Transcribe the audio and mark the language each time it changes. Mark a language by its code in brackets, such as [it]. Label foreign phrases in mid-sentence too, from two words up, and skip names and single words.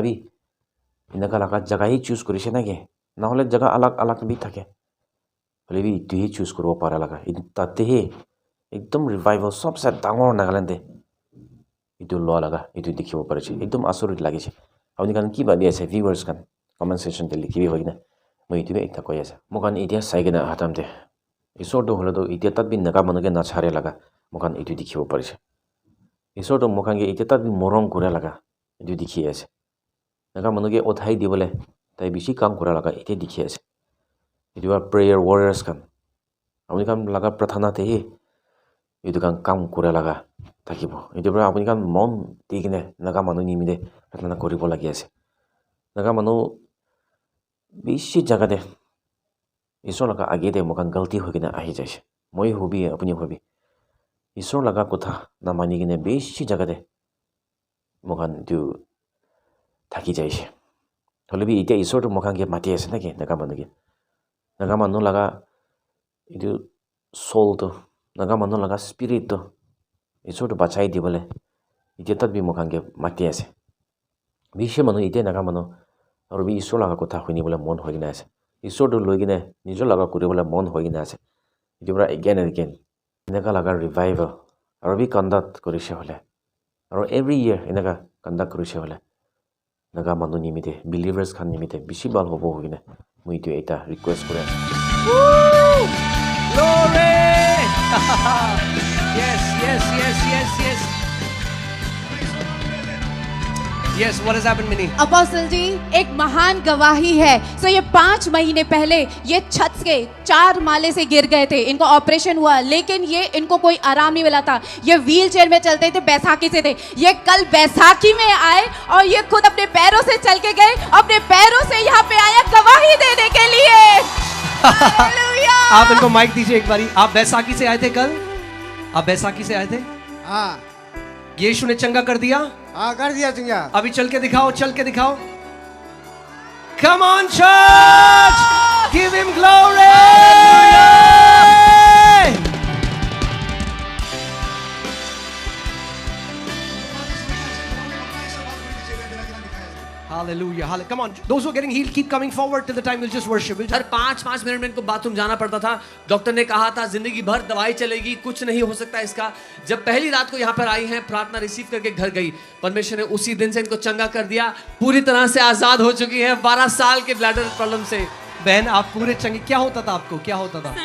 [nag] bi inaga laga jaga hi choose kurise na ke na hole jaga alag bi thake hole bi itu hi choose kuro para laga tate he ekdom revival sabse dangor Nagaland de itu lo laga itu dikhibo parise ekdom asorit lagise apni kan ki badi ase viewers kan [en] comment section [nag] te likhibi hoina moi itu ekta koi ase mokan itia saigena hatam de isor to hole to itia tat bin naga manuke na chare laga mokan itu dikhibo parise isor to mokan ge itia tat bin morong kore laga itu dikhi ase naga manuke othai dibole tai bishi kam kora laga itia dikhi ase itu [en] prayer warriors [nag] kan apni kan laga prathana te hi itu kan kam kore laga থাকিবো itu pra apni kan mon tikine naga manu nimide prathana koribo lagi ase naga manu bishi jaga de isor laga age de mokan galti hokina ahi jaise moi hobi apni hobi isor laga kotha na mani kine bishi jaga de mokan tu thaki jaise holebi ite isor to mokan ke mati ase naki naga manu laga itu soul to naga manu laga spirit to isor to bachai dibole ite tat bi mokan ke mati ase bishi manu ite naga manu aru bi isor laga kotha huni bole mon hoina ase isor to loigine nijor laga kuribole mon hoina ase itu pra [en] again and again [nag] inaka laga revival aru bi conduct korise hole aru [en] every year [nag] inaka conduct korise hole naga manu nimite believers khan nimite bishi bal hobo hogine moi tu eta request kore [en] Glory! yes. Yes, what has happened, Minnie? [hi] अपोस्टल जी एक महान गवाही है सो ये 5 महीने पहले ये छत के 4 माले से गिर गए थे इनको ऑपरेशन हुआ लेकिन ये इनको कोई आराम नहीं मिला था ये [en] wheel chair [hi] में चलते थे बैसाखी से थे ये कल बैसाखी में आए और ये खुद अपने पैरों से चल के गए अपने पैरों से यहाँ पे आए गवाही देने के लिए हालेलुया आप इनको माइक दीजिए एक बारी आप बैसाखी से आए थे कल आप बैसाखी से आए थे हाँ यीशु ने चंगा कर दिया हाँ कर दिया चंगा अभी चल के दिखाओ [en] Come on church give him glory Hallelujah. Come on. Those who are getting healed, keep coming forward till the time we'll just worship. [hi] हर 5-5 मिनट में इनको बाथरूम जाना पड़ता था डॉक्टर ने कहा था जिंदगी भर दवाई चलेगी कुछ नहीं हो सकता इसका जब पहली रात को यहाँ पर आई हैं प्रार्थना रिसीव करके घर गई परमेश्वर ने उसी दिन से इनको चंगा कर दिया पूरी तरह से आजाद हो चुकी हैं 12 साल के [en] bladder problem [hi] से बहन आप पूरे चंगे क्या होता था आपको क्या होता था